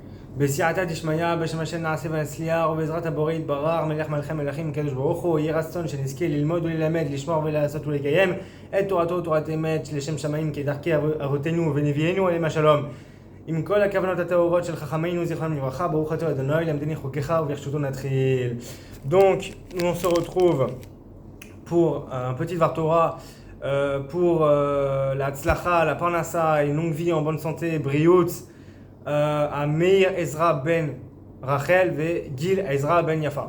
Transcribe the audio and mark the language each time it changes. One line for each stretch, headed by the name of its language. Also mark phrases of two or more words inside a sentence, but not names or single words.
Hebrew: בסייעתא דשמיא, בשם השם נעשה ונצליח, ובעזרת הבורא יתברך, מלך מלכי מלכים, קדוש ברוך הוא, יהי רצון שנזכה ללמוד וללמד, לשמור ולעשות ולקיים את תורתו, תורת אמת, לשם שמיים כדרכי אבותינו ונביאינו עליהם השלום. עם כל הכוונות הטהורות של חכמינו זיכרונם לברכה, ברוך אתה ה' למדני חוקיך וברשותו נתחיל.
French: Donc, on se retrouve pour un petit Vartora, pour la tzlacha, la parnassa, une longue vie en bonne santé, briout, à Meir Ezra ben Rachel et Gil Ezra ben Yafa.